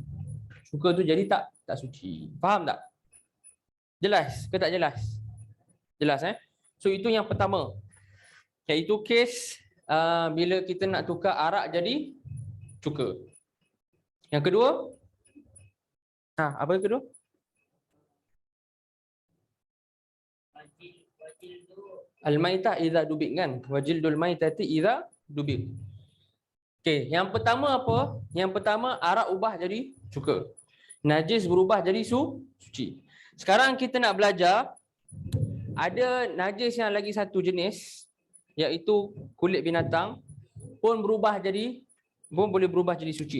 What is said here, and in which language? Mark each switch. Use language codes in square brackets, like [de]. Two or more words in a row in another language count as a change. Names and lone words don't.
[ms] Cuka tu jadi tak suci. Faham tak? Jelas ke tak jelas? Jelas So itu yang pertama. Iaitu kes bila kita nak tukar arak jadi cuka. Yang kedua, apa yang kedua? [ar] الميتة إذا دبغ kan? وجلد الميتة إذا دبغ. [ms] Okey, yang pertama apa? Yang pertama arak ubah jadi cuka. Najis berubah jadi suci. Sekarang kita nak belajar ada najis yang lagi satu jenis, iaitu kulit binatang pun boleh berubah jadi suci.